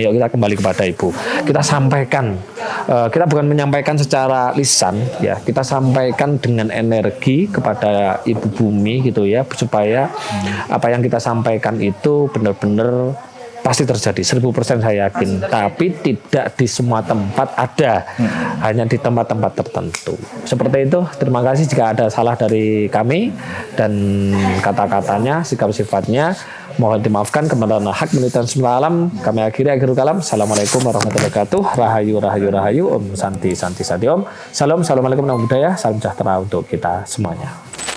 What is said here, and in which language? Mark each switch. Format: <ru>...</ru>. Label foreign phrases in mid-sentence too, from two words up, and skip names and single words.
<id>Yuk kita kembali kepada ibu. Kita sampaikan, kita bukan menyampaikan secara lisan ya, kita sampaikan dengan energi kepada Ibu Bumi gitu ya, supaya apa yang kita sampaikan itu benar-benar pasti terjadi 1000% saya yakin, tapi tidak di semua tempat ada, hanya di tempat-tempat tertentu. Seperti itu. Terima kasih jika ada salah dari kami dan kata-katanya, sikap-sifatnya mohon dimaafkan. Kebenaran hak milik alam. Kami akhiri</id> <ar>آخر الكلام. السلام عليكم ورحمة الله وبركاته.</ar> <id>Rahayu. Om Santi Om. Salam.</id> <ar>السلام عليكم ورحمة الله وبركاته.</ar> <id>Salam sejahtera untuk kita semuanya.</id>